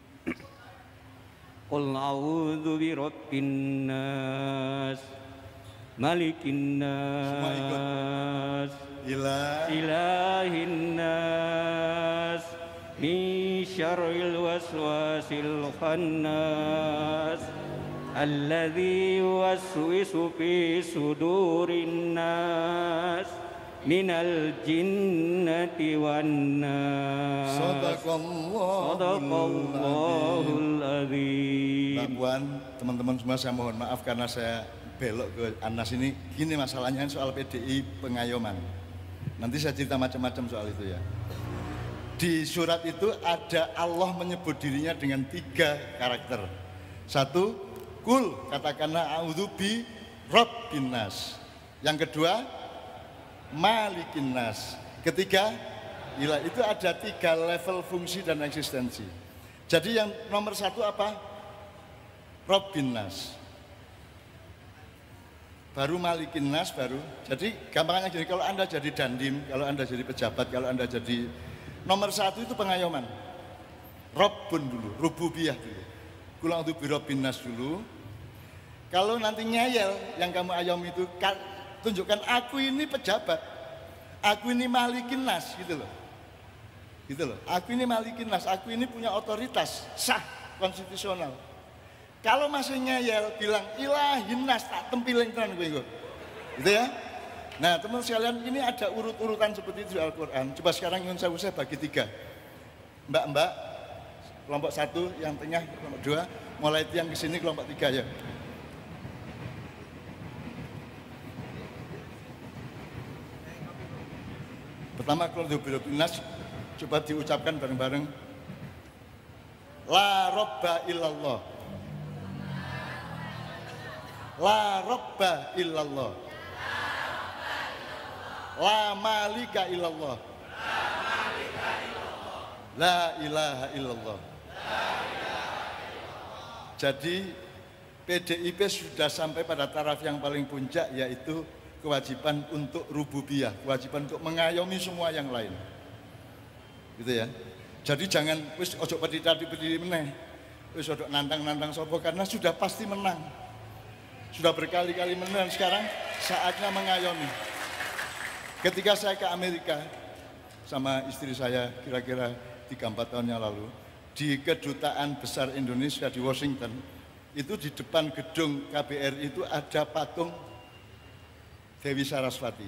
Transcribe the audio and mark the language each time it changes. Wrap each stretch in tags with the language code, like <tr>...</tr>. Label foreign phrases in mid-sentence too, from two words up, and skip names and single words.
<ar>قل أعوذ برب الناس ملك الناس إله الناس من شر الوسواس الخناس الذي يوسوس في صدور الناس من الجنة والناس. صدق الله العظيم.</ar> <id>Mbak Puan, teman-teman semua, saya mohon maaf karena saya belok ke Anas ini. Gini masalahnya soal PDI pengayoman. Nanti saya cerita macam-macam soal itu ya. Di surat itu ada Allah menyebut dirinya dengan 3 karakter. 1, kul, katakanlah</id> <ar>أعوذ برب الناس.</ar> <id>Yang kedua,</id> <ar>ملك الناس.</ar> <id>Ketiga, ilah. Itu ada 3 level fungsi dan eksistensi. Jadi yang nomor 1 apa?</id> <ar>رب الناس.</ar> <id>Baru</id> <ar>ملك الناس,</ar> <id>baru. Jadi gampangnya gini, kalau Anda jadi dandim, kalau Anda jadi pejabat, kalau Anda jadi nomor 1 itu pengayoman. Rabbun dulu, rububiyah dulu.</id> <ar>قل أعوذ برب الناس dulu.</ar> <id>Kalau nanti ngeyel yang kamu ayom itu, tunjukkan aku ini pejabat, aku ini</id> <ar>ملك الناس,</ar> <id>gitu loh. Gitu loh. Aku ini</id> <ar>ملك الناس,</ar> <id>aku ini punya otoritas sah konstitusional. Kalau masih ngeyel bilang</id> <ar>إله الناس,</ar> <jv>tak tempiling tenan gue.</jv> <id>Gitu ya. Nah, teman sekalian, ini ada urut-urutan seperti itu di Al-Qur'an. Coba sekarang ingin saya bagi 3. Mbak-mbak, kelompok 1 yang tengah, kelompok 2, mulai yang ke sini kelompok 3 ya. Pertama, kalau nas, coba diucapkan bareng-bareng.</id> <ar>لا رب إلا الله. لا رب إلا الله. لا مالك إلا الله. لا إله إلا الله.</ar> <id>Jadi PDIP sudah sampai pada taraf yang paling puncak, yaitu kewajiban untuk rububiyah, kewajiban untuk mengayomi semua yang lain. Gitu ya. Jadi jangan</id> <jv>wis ojo pedhi meneh. Wis ojo nantang-nantang sapa,</jv> <id>karena sudah pasti menang. Sudah berkali-kali menang, sekarang saatnya mengayomi. Ketika saya ke Amerika sama istri saya kira-kira 3-4 tahun yang lalu, di Kedutaan Besar Indonesia di Washington, itu di depan gedung KBRI itu ada patung Dewi Saraswati.</id>